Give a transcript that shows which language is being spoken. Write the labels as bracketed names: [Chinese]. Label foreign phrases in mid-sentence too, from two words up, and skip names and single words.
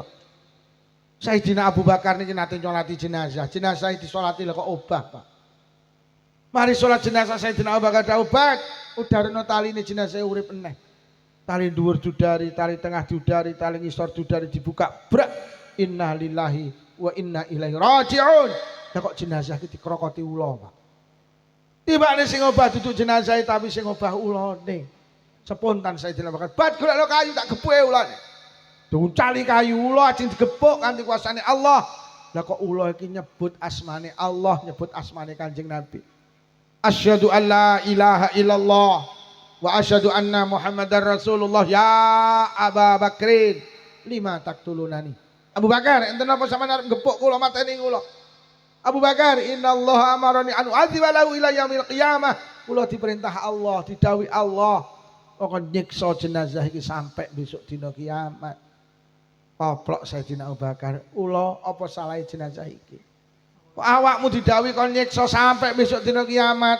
[Javanese] Sayyidina Abu Bakar niki nate nyolati jenazah. Jenazah disolati lho kok obah, Pak. Mari sholat jenazah Sayyidina Abu Bakar daubat, udarno taline jenazah urip eneh. Tali dhuwur dudari, tali tengah dudari, tali ngisor dudari dibuka. Brak. [Arabic] إنا لله وإنا إليه راجعون. [Javanese] Lah kok jenazah iki dikrokoti ula, Pak. Tibane sing obah duduk jenazah tapi sing obah ulane. Spontan Sayyidina Abu Bakar, "Bat golekno kayu tak gepuke ulane." Duncali kayu ula ajeng digepuk kanthi kuasane Allah. Lah kok ula iki nyebut asmane Allah, nyebut asmane Kanjeng Nabi. [Arabic] أشهد أن لا إله إلا الله وأشهد أن محمدا رسول الله. يا أبا بكر لم تقتلني. Abu Bakar, [Javanese] enten apa sampean arep gepuk kula mateni kula? [Arabic] Abu Bakar, إن الله أمرني أن أعذب له إلى يوم القيامة. [Javanese] Kula diperintah Allah, didhawuhi Allah, kok nyiksa jenazah iki sampai besok dina kiamat. Poplok Sayyidina Abu Bakar, "Ula apa salahe jenazah iki? Awakmu didhawuhi kon nyiksa sampai besok dina kiamat."